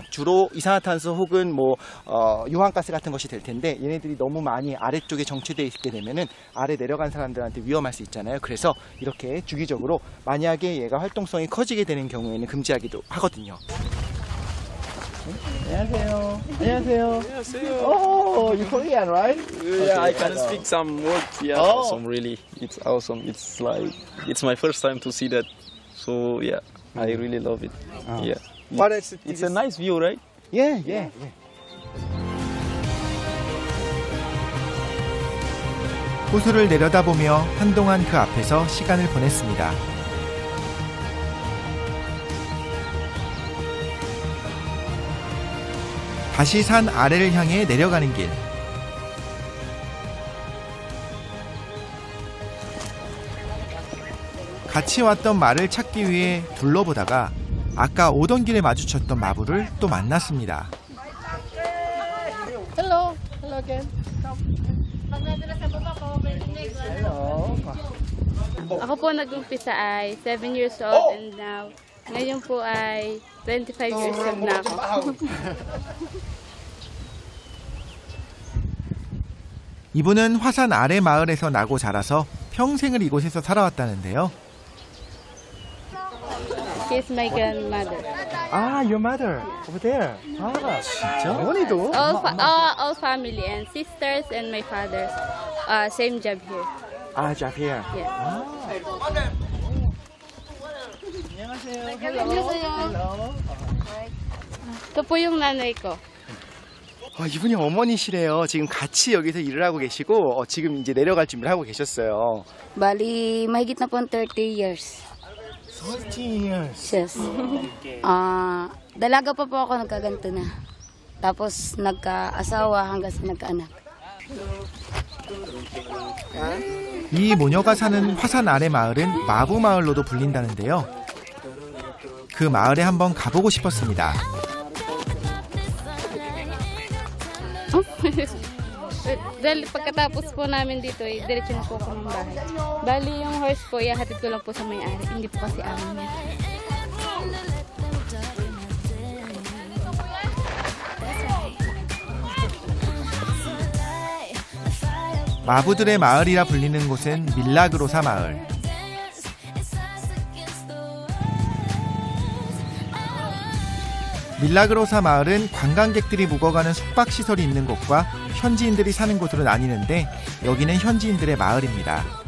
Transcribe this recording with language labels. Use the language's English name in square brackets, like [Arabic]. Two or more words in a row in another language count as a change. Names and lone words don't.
[Korean] 주로 이산화탄소 혹은 유황가스 같은 것이 될 텐데 얘네들이 너무 많이 아래쪽에 정체되어 있게 되면은 아래 내려간 사람들한테 위험할 수 있잖아요. 그래서 이렇게 주기적으로 만약에 얘가 활동성이 커지게 되는 경우에는 금지하기도 하거든요. 안녕하세요. 안녕하세요. [English] Oh, you're Korean, right? Yeah, I can speak some words. Yeah, Oh. awesome. Really, it's awesome. It's like it's my first time to see that. So yeah, I really love it. Yeah, What is it? it's a nice view, right? Yeah, yeah, yeah. [Korean] 호수를 내려다보며 한동안 그 앞에서 시간을 보냈습니다. 다시 산 아래를 향해 내려가는 길. 같이 왔던 말을 찾기 위해 둘러보다가 아까 오던 길에 마주쳤던 마부를 또 만났습니다. [English] Hello. Hello again. [Filipino] Ako po nag-umpisa ay 7 [English] years old and now, [Filipino] ngayon po ay 25 [English] years old [Filipino] na ako. [Korean] 이분은 화산 아래 마을에서 나고 자라서 평생을 이곳에서 살아왔다는데요. [English] She's my grandmother. 아, your mother over there. [Korean] 아, 진짜? 어머니도? [English] All family and sisters and my father, same job here. 아, job here. Yeah. [Korean] 안녕하세요. [Filipino] Ito po yung nanay ko. [Korean] 이분이 어머니시래요. 지금 같이 여기서 일을 하고 계시고 지금 이제 내려갈 준비를 하고 계셨어요. [Filipino] Bali, mahigit na po 30 years. [English] 30 years. Yes. [Filipino] Dalaga pa po ako nagkaganto na. Tapos nagka-asawa hanggang sa nagkaanak. [Korean] 이 모녀가 사는 화산 아래 마을은 마부 마을로도 불린다는데요. 그 마을에 한번 가보고 싶었습니다. [Filipino] Dahil pagkatapos po namin dito, diretso na po ako ng bahay. Bali, yung horse po, ihahatid ko lang po sa may-ari. Hindi po kasi amin yan. [Korean] 마부들의 마을이라 불리는 곳은 밀라그로사 마을. 밀라그로사 마을은 관광객들이 묵어가는 숙박시설이 있는 곳과 현지인들이 사는 곳으로 나뉘는데 여기는 현지인들의 마을입니다.